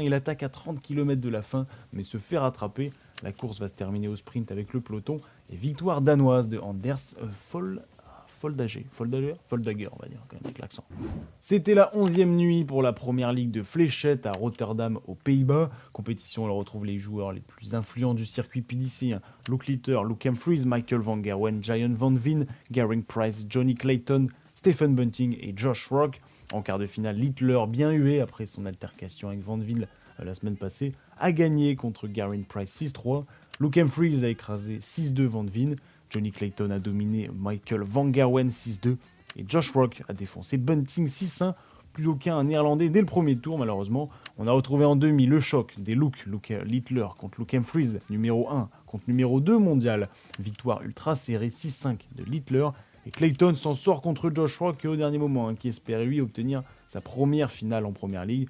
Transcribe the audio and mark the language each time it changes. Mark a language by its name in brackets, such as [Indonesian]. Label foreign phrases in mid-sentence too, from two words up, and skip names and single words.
[French] Il attaque à 30 km de la fin, mais se fait rattraper. La course va se terminer au sprint avec le peloton, et victoire danoise de Anders Foldager, on va dire, quand même, avec l'accent. C'était la 11e nuit pour la première ligue de fléchettes à Rotterdam, aux Pays-Bas. Compétition, on retrouve les joueurs les plus influents du circuit PDC, hein. Luke Litter, Luke Humphries, Michael Van Gerwen, Giant Van Veen, Geraint Price, Johnny Clayton, Stephen Bunting et Josh Rock. En quart de finale, Littler, bien hué après son altercation avec Van Veen la semaine passée, a gagné contre Geraint Price 6-3. Luke Humphries a écrasé 6-2 Van Veen. Johnny Clayton a dominé Michael Van Gerwen 6-2 et Josh Rock a défoncé Bunting 6-1. Plus aucun néerlandais dès le premier tour malheureusement. On a retrouvé en demi le choc des Luke Littler contre Luke Humphries, numéro 1 contre numéro 2 mondial. Victoire ultra serrée 6-5 de Littler. Et Clayton s'en sort contre Josh Rock au dernier moment, hein, qui espérait lui obtenir sa première finale en première ligue.